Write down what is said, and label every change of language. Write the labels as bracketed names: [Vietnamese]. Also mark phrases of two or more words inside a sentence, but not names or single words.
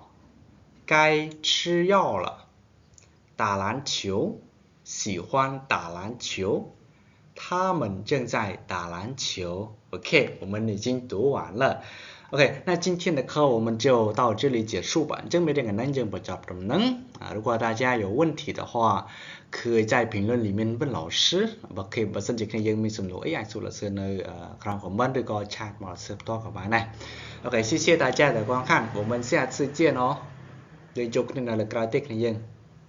[Chinese] 该吃药了。打篮球，喜欢打篮球。他们正在打篮球。OK， 我们已经读完了。OK， 那今天的课我们就到这里结束吧。正没这个南京不教怎么能啊？如果大家有问题的话，可以在评论里面问老师。 [Khmer] OK， បើសិនជាគ្នាយើងមានសំណួរអីអាចសួរ老师នៅក្រោម comment ឬក៏ chat មក老师ផ្ទាល់ក៏បានដែរ OK， [Chinese] 谢谢大家的观看，我们下次见哦。 [Khmer] យើងជួបគ្នានៅលើក្រោយទៀតគ្នាយើង